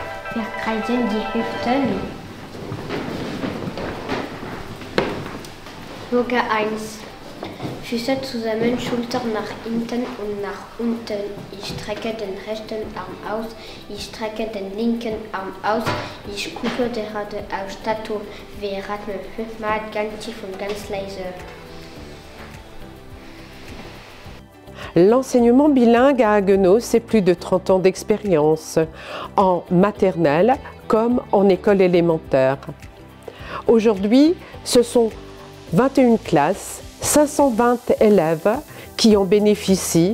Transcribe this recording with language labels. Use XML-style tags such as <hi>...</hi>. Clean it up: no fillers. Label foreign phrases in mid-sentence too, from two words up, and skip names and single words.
<de>Wir kreisen die Hüften. Yoga 1. Füße zusammen, Schultern nach hinten und nach unten. Ich strecke den rechten Arm aus, ich strecke den linken Arm aus, ich gucke gerade auf Statue. Wir atmen 5-mal ganz tief und ganz leise.</de> <fr>L'enseignement bilingue à Haguenau, c'est plus de 30 ans d'expérience, en maternelle comme en école élémentaire. Aujourd'hui, ce sont 21 classes, 520 élèves qui en bénéficient.</fr>